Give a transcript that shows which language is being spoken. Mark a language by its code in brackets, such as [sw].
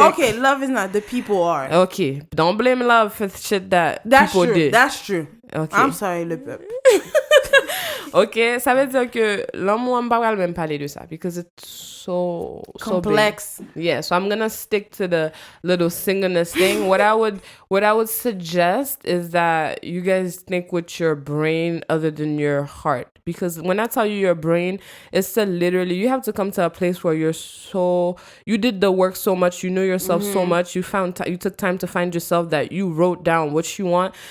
[en] Okay, love is not. The people are. Okay, don't blame love for shit that people did. That's true. Okay. I'm sorry, [fr] le peuple. Ok, ça veut dire que l'amour, on va même parler de ça [en] because it's so complex. So big. Yeah, so I'm gonna stick to the little singleness thing. What I would suggest is that you guys think with your brain other than your heart. Because when I tell you your brain, it's to literally, you have to come to a place where you did the work so much, you know yourself so much, you took time to find yourself that you wrote down what you want.